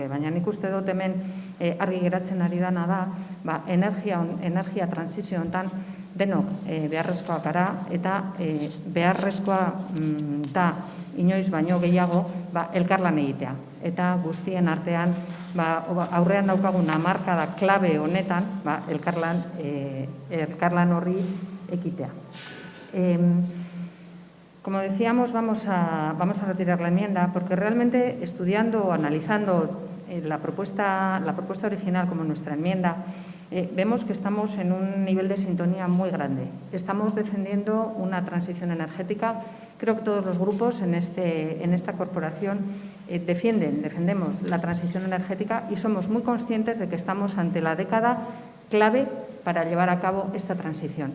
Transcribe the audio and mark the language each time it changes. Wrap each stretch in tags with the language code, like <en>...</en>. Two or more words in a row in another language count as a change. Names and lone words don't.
<eu>Baina nik uste dut hemen argi geratzen ari dana da, energia transizio honetan denok beharrezkoa gara eta beharrezkoa da inoiz baino gehiago elkarlan egitea. Eta guztien artean aurrean daukagun hamarkada klabe honetan elkarlan horri ekitea.</eu> <es>Como decíamos, vamos a retirar la enmienda porque realmente estudiando o analizando la propuesta original como nuestra enmienda, vemos que estamos en un nivel de sintonía muy grande. Estamos defendiendo una transición energética. Creo que todos los grupos en esta corporación defendemos la transición energética y somos muy conscientes de que estamos ante la década clave para llevar a cabo esta transición.</es>